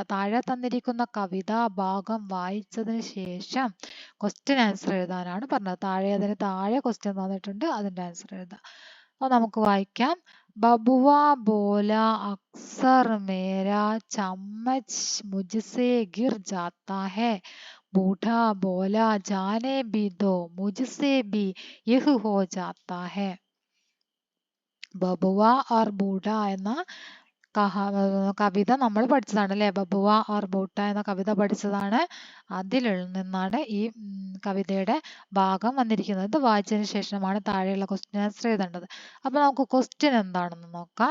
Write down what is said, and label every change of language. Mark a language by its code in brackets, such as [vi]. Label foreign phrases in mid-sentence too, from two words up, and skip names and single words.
[ml] താഴെ തന്നിരിക്കുന്ന കവിതാ ഭാഗം വായിച്ചതിന് ശേഷം [en] question answer [ml] എഴുതാനാണ് പറഞ്ഞത്. അതിന് താഴെ ക്വസ്റ്റ്യൻ തന്നിട്ടുണ്ട്, അതിന്റെ ആൻസർ എഴുതാം. അപ്പൊ നമുക്ക് വായിക്കാം. [hi] बबुआ बोला अक्सर मेरा चम्मच मुझसे गिर जाता है. बूढ़ा बोला जाने भी दो मुझसे भी यह हो जाता है. [ml] ബബുവ ഓർ ബൂഢ എന്ന കവിത നമ്മൾ പഠിച്ചതാണ് അല്ലെ. ബബുവ ഓർ ബൂട്ട എന്ന കവിത പഠിച്ചതാണ്. അതിൽ നിന്നാണ് ഈ കവിതയുടെ ഭാഗം വന്നിരിക്കുന്നത്. ഇത് വായിച്ചതിന് ശേഷമാണ് താഴെയുള്ള [en] question answer [ml] എഴുതേണ്ടത്. അപ്പൊ നമുക്ക് ക്വസ്റ്റ്യൻ എന്താണെന്ന് നോക്കാം.